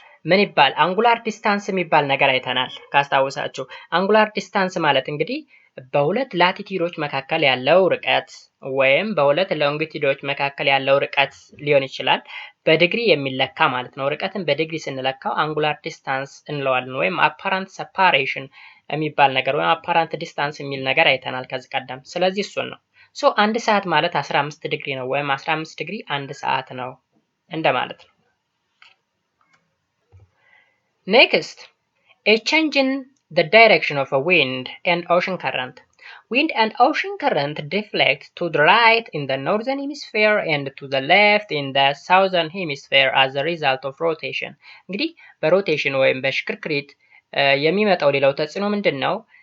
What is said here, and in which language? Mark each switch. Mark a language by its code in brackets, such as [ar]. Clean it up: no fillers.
[am] ምን ይባል አንጉላር ዲስታንስ የሚባል ነገር አይተናል ካስታወሳችሁ። አንጉላር ዲስታንስ ማለት እንግዲህ በሁለት ላቲቲዩዶች መካከል ያለው ርቀት ወይም በሁለት ሎንጊቲዩዶች መካከል ያለው ርቀት ሊሆን ይችላል በዲግሪ የሚለካ ማለት ነው። ርቀትን በዲግሪ ስንለካው አንጉላር ዲስታንስ እንለዋለን ወይም አፓራንት ሰፓሬሽን የሚባል ነገር ወይም አፓራንት ዲስታንስ የሚል ነገር አይተናል ከዚህ ቀደም። ስለዚህ እሱን ነው። አንድ ሰዓት ማለት 15 ዲግሪ ነው ወይም 15 ዲግሪ አንድ ሰዓት ነው እንደማለት ነው። [en] Next, a change in the direction of a wind and ocean current. Wind and ocean current deflect to the right in the northern hemisphere and to the left in the southern hemisphere as a result of rotation. [am] እንግዲህ በሮቴሽን ወይም በሽክርክሪት የሚመጣው ሌላው ተጽዕኖ ምንድነው?